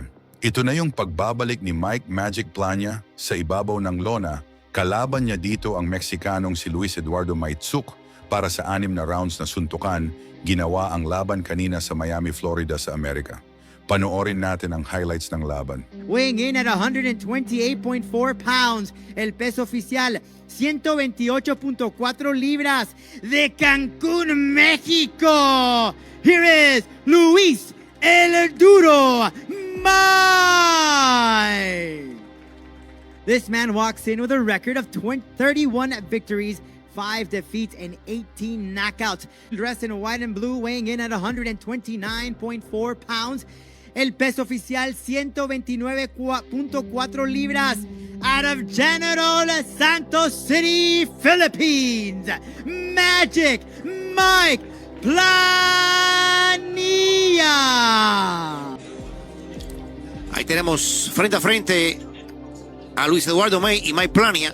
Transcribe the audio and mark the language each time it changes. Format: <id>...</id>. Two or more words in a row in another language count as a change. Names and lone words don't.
<tl>Ito na yung pagbabalik ni Mike Magic Plania sa ibabaw ng lona. Kalaban niya dito ang Meksikanong si Luis Eduardo Maitsuk para sa 6 na rounds na suntukan. Ginawa ang laban kanina sa Miami, Florida sa Amerika. Panoorin natin ang highlights ng laban.</tl> <en>Weighing in at 128.4 pounds,</en> <es>el peso oficial 128.4 libras de Cancún, México.</es> <en>Here is Luis El Duro Mike. This man walks in with a record of 31 victories, 5 defeats, and 18 knockouts. Dressed in white and blue, weighing in at 129.4 pounds.</en> <es>El peso oficial 129.4 libras,</es> <en>out of General Santos City, Philippines, Magic Mike Plania.</en> <es>Ahí tenemos frente a frente a Luis Eduardo May y Mike Plania.</es>